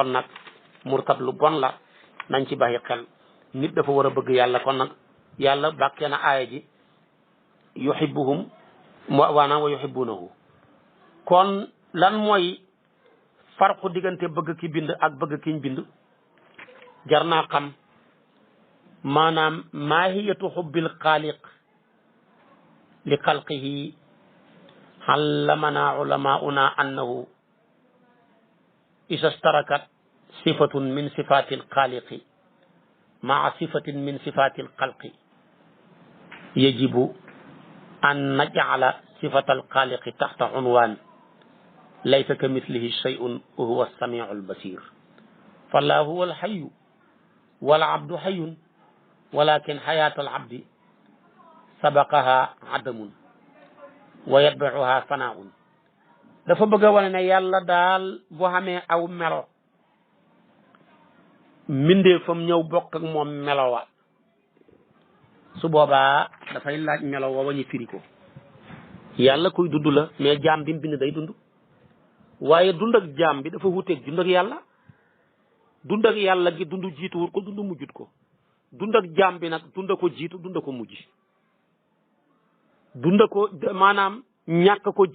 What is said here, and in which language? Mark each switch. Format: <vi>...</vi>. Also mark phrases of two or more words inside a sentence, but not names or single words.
<wo>nag murtad lu bon la nañ ci bàyyi xel nit dafa war a bëgg yàlla kon nag yàlla bàkkee na aaya ji</wo> <ar>يحبهم وانام ويحبونه</ar> <wo>kon lan mooy farqu diggante bëgg ki bind ak bëgg kiñ bind jar naa xam maanaam</wo> <ar>ماهية حب الخالق لخلقه علمنا علماؤنا أنه إذا اشتركت صفة من صفات الخالق مع صفة من صفات الخلق يجب أن نجعل صفة الخالق تحت عنوان ليس كمثله شيء وهو السميع البصير فالله هو الحي والعبد حي ولكن حياة العبد سبقها عدم ويتبعها فناء</ar> <wo>dafa bëgg a wane ne yàlla daal boo xamee aw melo mbindee fam ñëw bokk ak moom melowa su boobaa dafay laaj melo wa wañu firi ko yàlla koy dund la mais jaam bi mu bind day dund waaye dund ak jaam bi dafa wuteeg dund ak yàlla dund ak yàlla gi dund jiituwul ko dund mujjut ko dund ak jaam bi nag dund ko jiitu dund ko mujj dund ko maanaam ñàkk ko</wo>